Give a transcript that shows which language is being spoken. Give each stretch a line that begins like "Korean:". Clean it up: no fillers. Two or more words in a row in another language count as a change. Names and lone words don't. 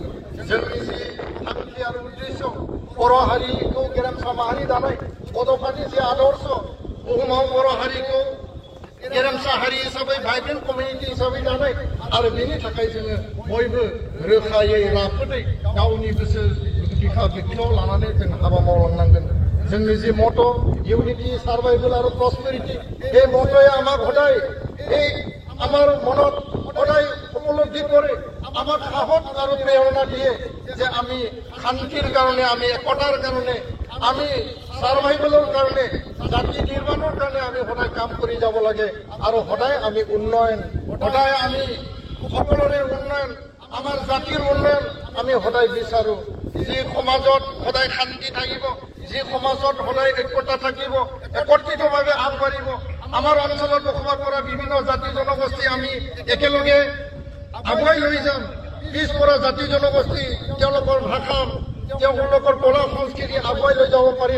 Bodo: जोंनि जि थांखि आरो उद्देश्य बर' हारिखौ गेरेमसा माहारि दानाय, बड'फानि जि आदर्श बुहुमाव बर' हारिखौ गेरेमसा हारि हिसाबै
English: vibrant community
Bodo: हिसाबै दानाय आरो बेनि थाखाय जोङो बयबो रोखायै राफोदै गावनि गोसो बिखा बिखायाव लानानै जों हाबा मावलांनांगोन। जोंनि जि मट'
English: unity survival
Assamese: আর প্রসপেরিটি, এই মতই আমাক সদায় আমার মনত সদায় উপলব্ধি করে আমাক সাহস আর প্রেরণা দিয়ে যে আমি শান্তির কারণে, আমি একতার কারণে, আমি সার্ভাইভালের কারণে, জাতি নির্মাণের কারণে আমি সদায় কাম করে যাব লাগে। আর সদায় আমি উন্নয়ন, সদায় আমি সকলৰে উন্নয়ন, আমার জাতির উন্নয়ন আমি সদায় বিচাৰো। যি সমাজত সদায় শান্তি থাকিব, যি সমাজত সদায় ঐক্যতা থাকিব, একত্ৰিতভাৱে আগবাঢ়িব, আমাৰ অঞ্চলত বসবাস কৰা বিভিন্ন জাতি জনগোষ্ঠী আমি একেলগে আগুৱাই লৈ যাম। পিছপৰা জাতি জনগোষ্ঠী তেওঁলোকৰ ভাষা, তেওঁলোকৰ কলা সংস্কৃতি আগুৱাই লৈ যাব পাৰিম।